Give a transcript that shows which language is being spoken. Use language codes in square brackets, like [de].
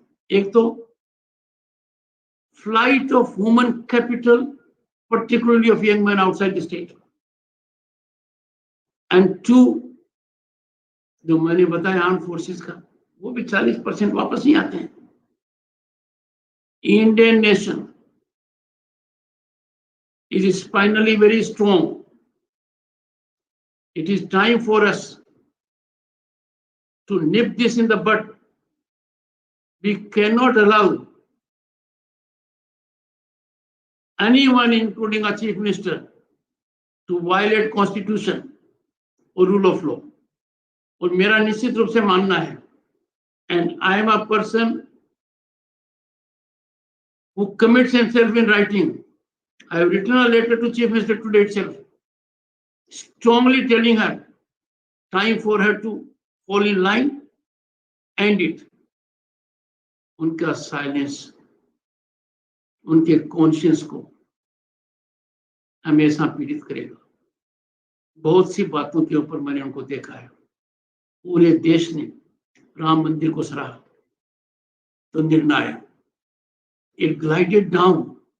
[hi] एक तो [en] flight of human capital, particularly of young men outside the state, and two, [hi] जो मैंने बताया [en] arm forces का, [hi] वो भी 40% वापस नहीं आते हैं। [en] Indian nation is finally very strong. It is time for us to nip this in the bud. We cannot allow anyone, including our chief minister, to violate constitution or rule of law. [hi] और मेरा निश्चित रूप से मानना है, [en] and I am a person who commits himself in writing. I have written a letter to Chief Minister today itself, strongly telling her, time for her to fall in line, end it. [hi] उनका silence उनके conscience को हमेशा पीड़ित करेगा। बहुत सी बातों के ऊपर मैंने उनको देखा है, पूरे देश ने राम मंदिर को सराहा, तो निर्णय आया, [en] It glided down.